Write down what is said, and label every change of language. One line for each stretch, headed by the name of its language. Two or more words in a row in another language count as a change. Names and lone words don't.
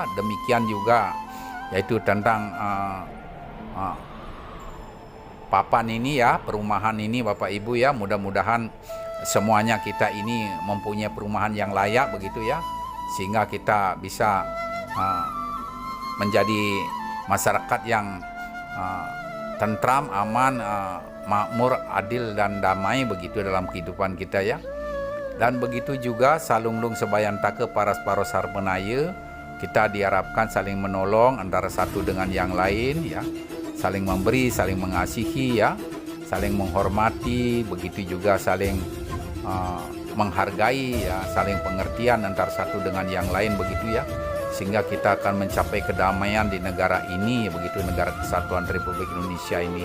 Indonesian: Demikian juga yaitu tentang papan ini ya, perumahan ini Bapak Ibu ya, mudah-mudahan semuanya kita ini mempunyai perumahan yang layak begitu ya, sehingga kita bisa menjadi masyarakat yang tentram, aman, makmur, adil dan damai begitu dalam kehidupan kita ya. Dan begitu juga
Kawi: salunglung sebayan take parosar penaya,
Indonesian: kita diharapkan saling menolong antara satu dengan yang lain ya, saling memberi, saling mengasihi ya, saling menghormati, begitu juga saling menghargai ya, saling pengertian antara satu dengan yang lain begitu ya, sehingga kita akan mencapai kedamaian di negara ini begitu, negara kesatuan Republik Indonesia ini.